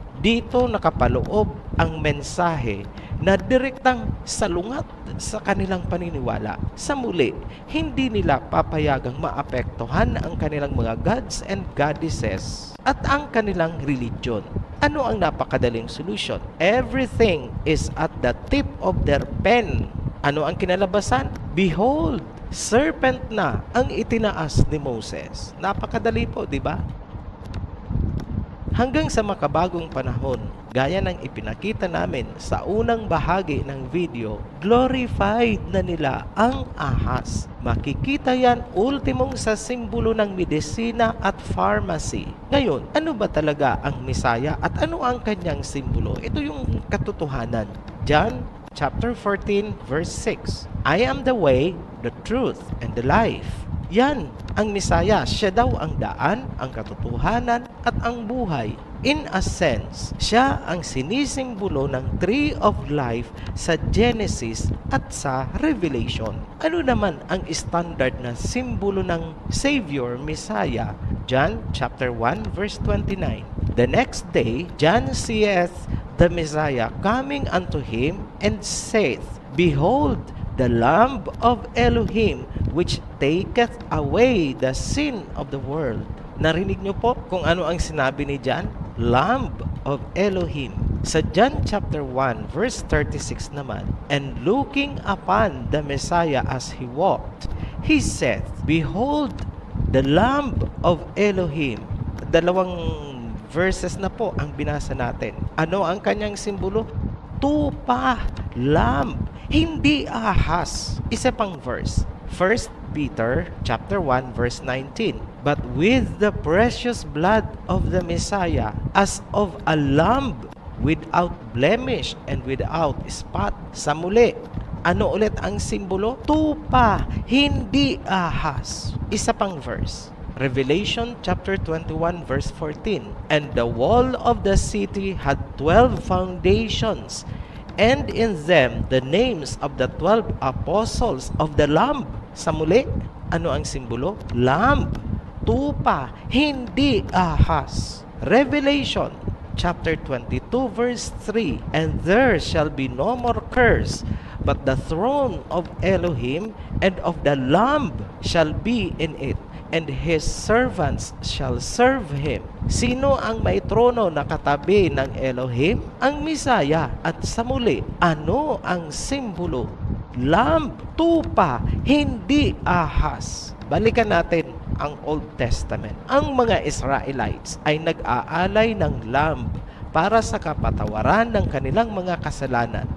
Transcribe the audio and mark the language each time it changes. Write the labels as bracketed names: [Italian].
[Filipino] Dito nakapaloob ang mensahe na direktang salungat sa kanilang paniniwala. Sa muli, hindi nila papayagang maapektuhan ang kanilang mga [English] gods and goddesses [Filipino] at ang kanilang religion. Ano ang napakadaling solution? [English] Everything is at the tip of their pen. [Filipino] Ano ang kinalabasan? Behold, serpent na ang itinaas ni Moses. Napakadali po, di ba? Hanggang sa makabagong panahon, gaya ng ipinakita namin sa unang bahagi ng video, glorified na nila ang ahas. Makikita yan ultimong sa simbolo ng medisina at pharmacy. Ngayon, ano ba talaga ang Misaya at ano ang kanyang simbolo? Ito yung katotohanan. John chapter 14 verse 6. [English] I am the way, the truth, and the life. [Filipino] Yan ang Misaya. Siya daw ang daan, ang katotohanan, at ang buhay. [English] In a sense, [Filipino] siya ang sinisimbolo ng Tree of Life sa Genesis at sa Revelation. Ano naman ang standard na simbolo ng Savior, Messiah? John chapter 1 verse 29. [English] The next day, John seeth the Messiah coming unto him and saith, Behold, the Lamb of Elohim, which taketh away the sin of the world. [Filipino] Narinig niyo po kung ano ang sinabi ni John? [English] Lamb of Elohim. Sa John chapter 1 verse 36 naman, and looking upon the Messiah as he walked, he said, Behold, the Lamb of Elohim. [Filipino] Dalawang verses na po ang binasa natin. Ano ang kanyang simbolo? Tupa, lamb, hindi ahas. Isa pang verse. 1 Peter chapter 1 verse 19. [English] But with the precious blood of the Messiah, as of a lamb without blemish and without spot. [Filipino] Sa muli, ano ulit ang simbolo? Tupa, hindi ahas. Isa pang verse. Revelation chapter 21 verse 14. [English] And the wall of the city had 12 foundations, and in them the names of the 12 apostles of the Lamb. [Filipino] Sa muli, ano ang simbolo? Lamb, tupa, hindi ahas. Revelation chapter 22 verse 3. [English] And there shall be no more curse, but the throne of Elohim and of the Lamb shall be in it, and his servants shall serve him. [Filipino] Sino ang may trono na katabi ng Elohim? Ang Misaya. At sa muli, ano ang simbolo? Lamb, tupa, hindi ahas. Balikan natin ang Old Testament. Ang mga Israelites ay nag-aalay ng lamb para sa kapatawaran ng kanilang mga kasalanan.